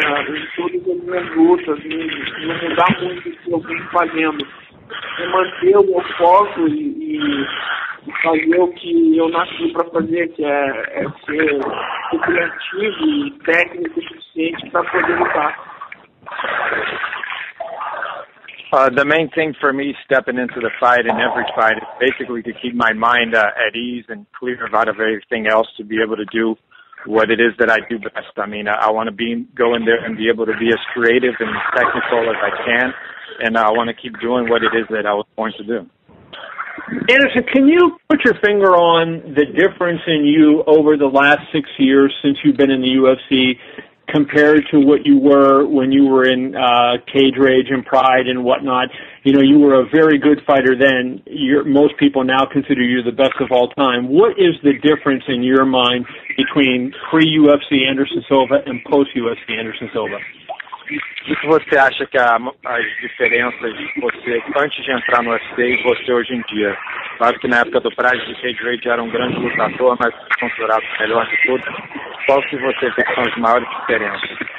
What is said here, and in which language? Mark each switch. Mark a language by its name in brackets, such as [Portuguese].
[Portuguese] Em todas as minhas lutas, não mudar muito o que eu venho fazendo. É manter o meu foco e fazer o que eu nasci para fazer, que é ser criativo e técnico o suficiente para poder lutar. [English] The main thing for me stepping into the fight and every fight is basically to keep my mind at ease and clear out of everything else to be able to do what it is that I do best. I mean, I want to go in there and be able to be as creative and technical as I can, and I want to keep doing what it is that I was born to do. Anderson, can you put your finger on the difference in you over the last 6 years since you've been in the UFC compared to what you were when you were in Cage Rage and Pride and whatnot? You know, you were a very good fighter then. Most people now consider you the best of all time. What is the difference in your mind between pre-UFC Anderson Silva and post-UFC Anderson Silva? [Portuguese] O que você acha que as diferenças de você antes de entrar no UFC e você hoje em dia? Claro que na época do Pride de Cage Rage era um grande lutador, mas considerado o melhor de todos. Qual que você vê que são as maiores diferenças?